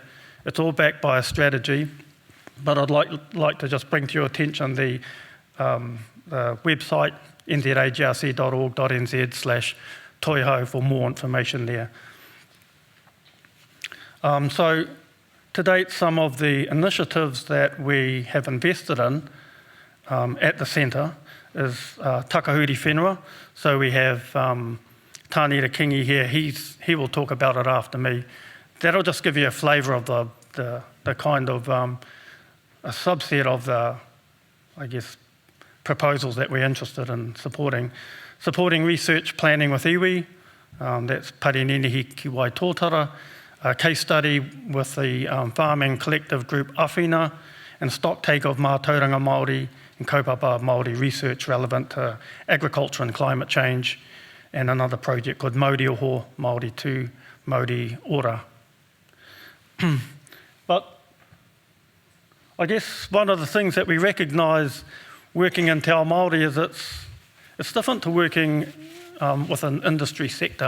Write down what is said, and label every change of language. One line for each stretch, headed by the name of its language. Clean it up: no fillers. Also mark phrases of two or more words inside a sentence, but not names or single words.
English: It's all backed by a strategy, but I'd like to just bring to your attention the website, nzarcc.org.nz/toiho for more information there. So to date, some of the initiatives that we have invested in at the centre is takahuri whenua. So we have Tānira Kingi here, he will talk about it after me. That'll just give you a flavour of the kind of a subset of the, I guess, proposals that we're interested in supporting. Supporting research planning with iwi, that's Parininihi Ki Wai Tōtara, a case study with the farming collective group Awhina, and stock take of
Māori: mātauranga Māori
English: and
Māori: kaupapa Māori
English: research relevant to agriculture and climate change, and another project called Mauri Oho, Māori Tū, Mauri Ora. But I guess one of the things that we recognise working in
Māori: Te Ao Māori
English: is it's different to working with an industry sector.